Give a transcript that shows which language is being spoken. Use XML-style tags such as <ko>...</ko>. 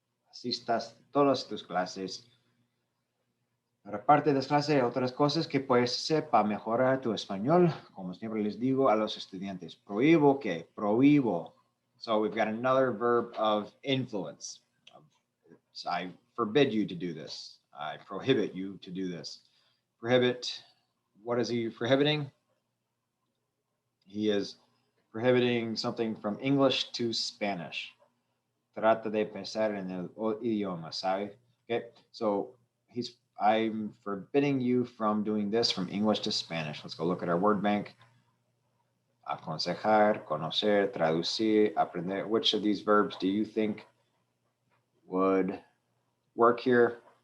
<es>Asistas todas tus clases. Pero aparte de las clases, hay otras cosas que puedes hacer para mejorar tu español. Como siempre les digo a los estudiantes, prohíbo que, prohíbo.</es> <en>So we've got another verb of influence. So I forbid you to do this. I prohibit you to do this. Prohibit, what is he prohibiting? He is prohibiting something from English to Spanish.</en> <es>Trata de pensar en el idioma, ¿sabe?</es> <en>Okay, so I'm forbidding you from doing this from English to Spanish. Let's go look at our word bank. Aconsejar, conocer, traducir, aprender. Which of these verbs do you think would work here?</en>